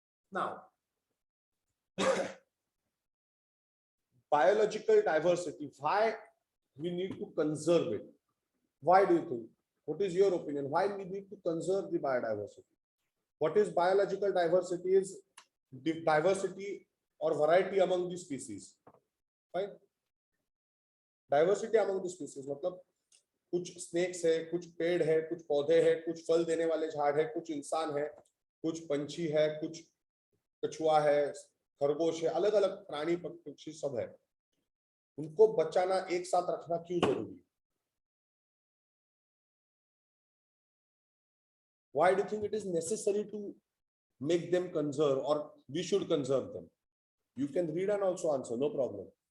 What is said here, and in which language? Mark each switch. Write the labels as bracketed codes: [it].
[en] Now, biological diversity, why we need to conserve it? Why do you think? What is your opinion? Why we need to conserve the biodiversity? What is biological diversity? Is diversity or variety among the species. Fine. Diversity among the species [hi] मतलब कुछ snacks है, कुछ पेड़ है, कुछ पौधे हैं, कुछ फल देने वाले झाड़ है, कुछ इंसान है, कुछ पंछी है, कुछ कछुआ है, खरगोश है, अलग अलग प्राणी पक्षी सब है. उनको बचाना, एक साथ रखना क्यों जरूरी है? [en] Why do you think it is necessary to make them conserve, or we should conserve them? You can read and also answer, no problem.